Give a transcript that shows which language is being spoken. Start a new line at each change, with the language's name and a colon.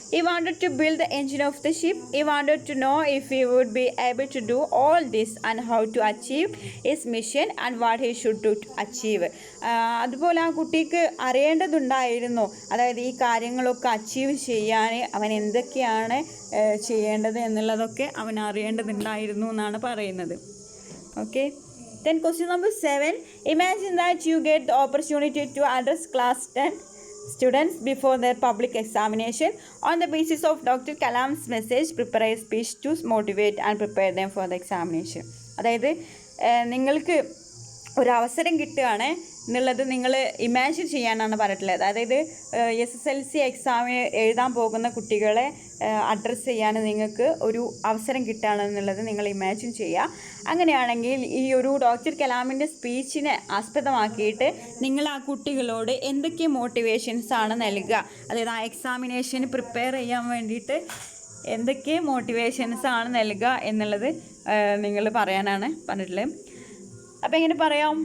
English: He wanted to build the engine of the ship. He wanted to know if he would be able to do all this and how to achieve his mission and what he should to achieve.
Malayalam: അതുപോലെ ആ കുട്ടിക്ക് അറിയേണ്ടതുണ്ടായിരുന്നു, അതായത് ഈ കാര്യങ്ങളൊക്കെ achieve ചെയ്യാൻ അവൻ എന്തൊക്കെയാണ് ചെയ്യേണ്ടത് എന്നുള്ളതൊക്കെ അവൻ അറിയേണ്ടതുണ്ടായിരുന്നു എന്നാണ് പറയുന്നത്.
English: Okay. Then question number 7. Imagine that you get the opportunity to address class 10 students before their public examination. On the basis of Dr. Kalam's message, prepare a speech to motivate and prepare them for the examination.
Malayalam: അതായത് നിങ്ങൾക്ക് ഒരവസരം കിട്ടുകയാണ് എന്നുള്ളത് നിങ്ങൾ imagine ചെയ്യാനാണ് പറഞ്ഞിട്ടുള്ളത്. അതായത് SSLC എക്സാമിന് എഴുതാൻ പോകുന്ന കുട്ടികളെ അഡ്രസ്സ് ചെയ്യാൻ നിങ്ങൾക്ക് ഒരു അവസരം കിട്ടുകയാണെന്നുള്ളത് നിങ്ങൾ ഇമാജിൻ ചെയ്യുക. അങ്ങനെയാണെങ്കിൽ ഈ ഒരു ഡോക്ടർ കലാമിൻ്റെ സ്പീച്ചിനെ ആസ്പദമാക്കിയിട്ട് നിങ്ങൾ ആ കുട്ടികളോട് എന്തൊക്കെ മോട്ടിവേഷൻസാണ് നൽകുക, അതായത് ആ എക്സാമിനേഷന് പ്രിപ്പയർ ചെയ്യാൻ വേണ്ടിയിട്ട് എന്തൊക്കെ മോട്ടിവേഷൻസാണ് നൽകുക എന്നുള്ളത് നിങ്ങൾ പറയാനാണ് പറഞ്ഞിട്ടുള്ളത്. അപ്പോൾ എങ്ങനെ പറയാം?